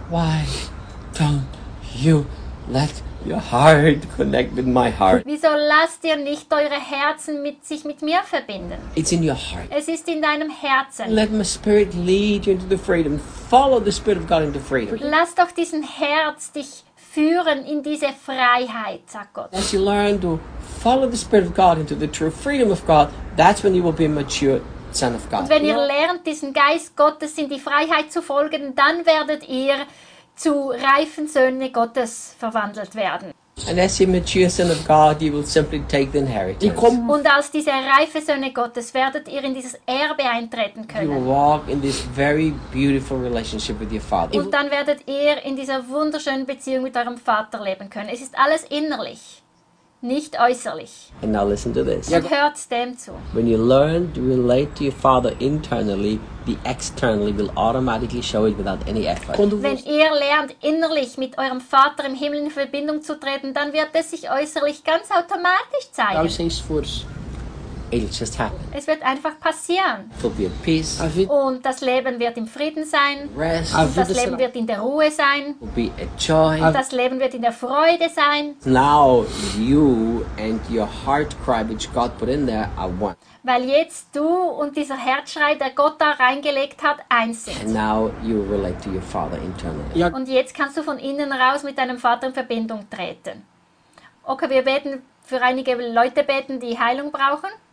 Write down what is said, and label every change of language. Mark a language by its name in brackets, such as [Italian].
[English] why don't you let your heart connect with my heart? [German] Wieso lasst ihr nicht eure Herzen mit sich mit mir verbinden? [English] It's in your heart. [German] Es ist in deinem Herzen. [English] Let my spirit lead you into the freedom. Follow the spirit of God into freedom. [German] Lass doch diesen Herz dich führen in diese Freiheit, sagt Gott. [English] As you learn to follow the Spirit of God into the true freedom of God, that's when you will be a mature son of God. [German] Und wenn ihr lernt, diesen Geist Gottes in die Freiheit zu folgen, dann werdet ihr zu reifen Söhne Gottes verwandelt werden. [English] And as a mature son of God, you will simply take the inheritance. [German] Und als diese reife Söhne Gottes werdet ihr in dieses Erbe eintreten können. [English] You will walk in this very beautiful relationship with your father. [German] Und dann werdet ihr in dieser wunderschönen Beziehung mit eurem Vater leben können. Es ist alles innerlich, nicht äußerlich. [English] And now listen to this. [German] Und hört dem zu. [English] When you learn to relate to your father internally, the externally will automatically show it without any effort. [German] Wenn ihr lernt, innerlich mit eurem Vater im Himmel in Verbindung zu treten, dann wird es sich äußerlich ganz automatisch zeigen. [English] It'll just happen. [German] Es wird einfach passieren. [English] There'll be a peace. [German] Und das Leben wird im Frieden sein. [English] Rest. [German] Das Leben wird in der Ruhe sein. [English] Be a joy. [German] Das Leben wird in der Freude sein. [English] Now you and your heart cry, which God put in there, are one. [German] Weil jetzt du und dieser Herzschrei, der Gott da reingelegt hat, eins sind. [English] And now you relate to your father internally. [German] Und jetzt kannst du von innen raus mit deinem Vater in Verbindung treten. Okay, wir werden für einige Leute beten, die Heilung brauchen.